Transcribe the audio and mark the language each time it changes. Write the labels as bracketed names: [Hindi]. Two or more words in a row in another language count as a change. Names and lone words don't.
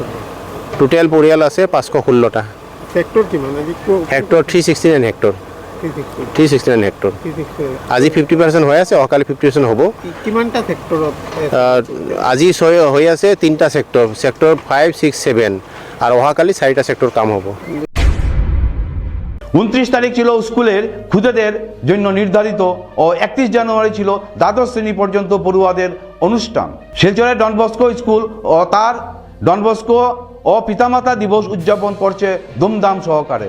[Assamese] টোটেল পৰিয়াল আছে 516টা। হেক্টৰ কিমান? হেক্টৰ 369 হেক্টৰ। 369 হেক্টৰ। আজি 50% হৈ আছে, অহাকালি 50% হ'ব। কিমানটা সেক্টৰত? আজি হৈ আছে 3টা ছেক্টৰ, ছেক্টৰ 5, 6, 7, আর অহাকালি 4টা সেক্টর কাম হবো। [Bangla] 29 তারিখ ছিল স্কুলের খুদেদের জন্য নির্ধারিত ও 31 জানুয়ারি ছিল দ্বাদশ শ্রেণী পর্যন্ত পড়ুয়াদের অনুষ্ঠান। শিলচরের ডন বস্কো স্কুল ও তার ডন বস্কো ও ও পিতামাতা দিবস উদযাপন করছে ধুমধাম সহকারে।